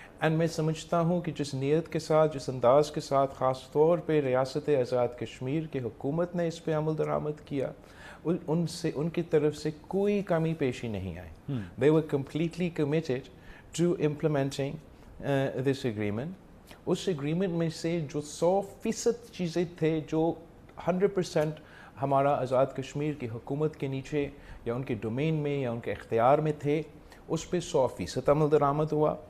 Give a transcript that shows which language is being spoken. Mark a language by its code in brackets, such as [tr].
[ur] And میں سمجھتا ہوں کہ جس نیت کے ساتھ, جس انداز کے ساتھ خاص طور پہ ریاست آزاد کشمیر کی حکومت نے اس پہ عمل درآمد کیا, ان کی طرف سے کوئی کمی پیشی نہیں آئی. [en] They were completely committed to implementing this agreement. [ur] اس agreement میں سے جو 100% چیزیں تھے جو 100% ہمارا آزاد کشمیر کی حکومت کے نیچے یا ان کے ڈومین میں یا ان کے اختیار میں تھے, اس پہ 100% عمل درآمد ہوا.